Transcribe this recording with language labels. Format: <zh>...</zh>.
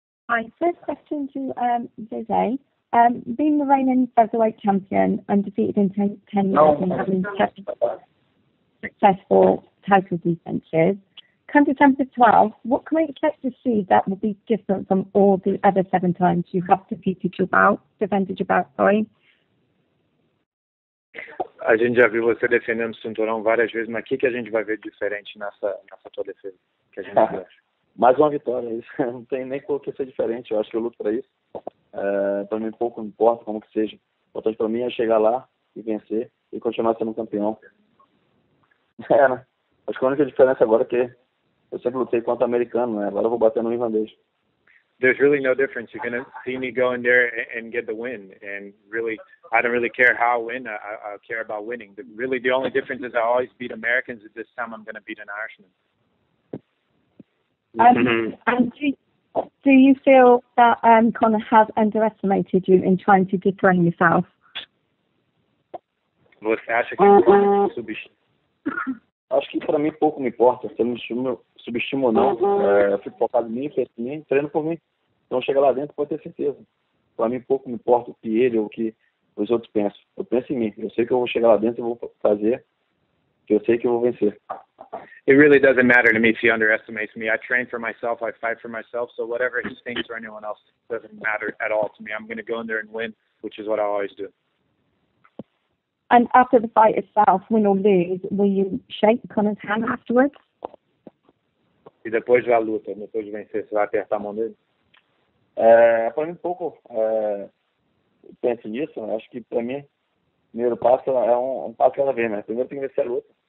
<en>Hi, first question to Jose. Being the reigning featherweight champion, undefeated in 10 years and having successful title defences, come December 12th, what can we expect to see that will be different from all the other 7 times you have defended your bout, sorry?</en> <pt>A gente já viu você defendendo o cinturão várias vezes, mas o que a gente vai ver diferente nessa tua defesa? Que a gente acha? Mais uma vitória, isso. Não tem nem por que ser diferente. Eu acho que eu luto para isso. Para mim, pouco importa como que seja. O importante para mim é chegar lá e vencer e continuar sendo campeão. Né? Acho que a única diferença agora é que eu sempre lutei contra americano, né? Agora eu vou bater no irlandês.</pt> <en>There's really no difference. You're going to see me go in there and get the win. And really, I don't really care how I win. I care about winning. The only difference is I always beat Americans. This time I'm going to beat an Irishman. And do you feel that Conor has underestimated you in trying to dethrone yourself?</en> <pt>Você acha que eu subestimou? Acho que para mim pouco me importa se eu me subestimo ou não. Eu fico focado em mim, penso em mim, treino por mim. Então chega lá dentro, pode ter certeza. Para mim pouco me importa o que ele ou o que os outros pensam. Eu penso em mim. Eu sei que eu vou chegar lá dentro e vou fazer, que eu sei que eu vou vencer.</pt> <en>It really doesn't matter to me if he underestimates me. I train for myself. I fight for myself. So whatever he thinks or anyone else doesn't matter at all to me. I'm going to go in there and win, which is what I always do. And after the fight itself, win or lose, will you shake Conor's hand afterwards?</en> <pt>E depois da luta, depois de vencer, você vai apertar a mão dele? Para mim, pouco penso nisso. Acho que para mim, o primeiro passo é um passo cada vez, né? Primeiro tem que vencer a luta.</pt>